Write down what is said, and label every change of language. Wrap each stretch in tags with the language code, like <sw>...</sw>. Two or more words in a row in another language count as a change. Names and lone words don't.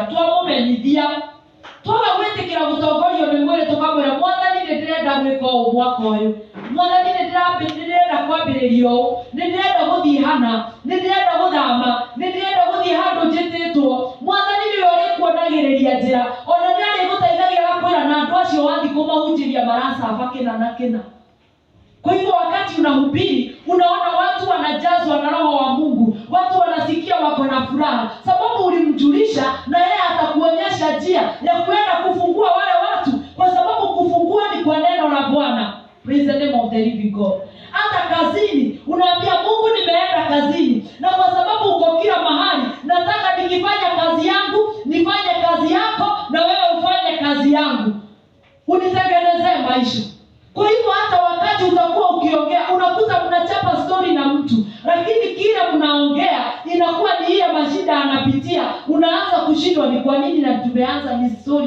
<ki>Twamũmenyithia, twaga gwĩtĩkĩra gũtongorio nĩ mwĩrĩ tũkamwĩra Mwathani nĩ ndĩrenda gwĩka ũũ mwaka ũyũ, Mwathani nĩ ndĩrenda kwambĩrĩria ũũ, nĩ ndĩrenda gũthiĩ hana, nĩ ndĩrenda gũthama, nĩ ndĩrenda gũthiĩ handũ njĩtĩtwo. Mwathani niwe ũrĩkuonagĩrĩria njĩra, ona nĩ arĩgũteithagia gakwĩra na andũ acio wathiĩ kũmahunjĩria maracaba kĩna na kĩna.</ki> <sw>Kwa hivyo wakati unahubiri unaona watu wanajazwa na Roho wa Mungu, watu wanasikia wako na furaha sababu ulimjulisha, na yeye atakuonyesha njia ya kwenda kufungua wale watu, kwa sababu kufungua ni kwa neno la Bwana.</sw> <en>Praise the name of the living God.</en> <sw>Hata kazini unaambia Mungu nimeenda kazini, na kwa sababu uko kila mahali, nataka nikifanya kazi yangu nifanye kazi yako na wewe ufanye kazi yangu, unitengenezee maisha. Kwa hivyo hata wakati utakuwa ukiongea unakuta mnachapa story na mtu, lakini kile mnaongea inakuwa ni ile mashida anapitia, unaanza kushindwa ni kwa nini na tumeanza ni story.</sw>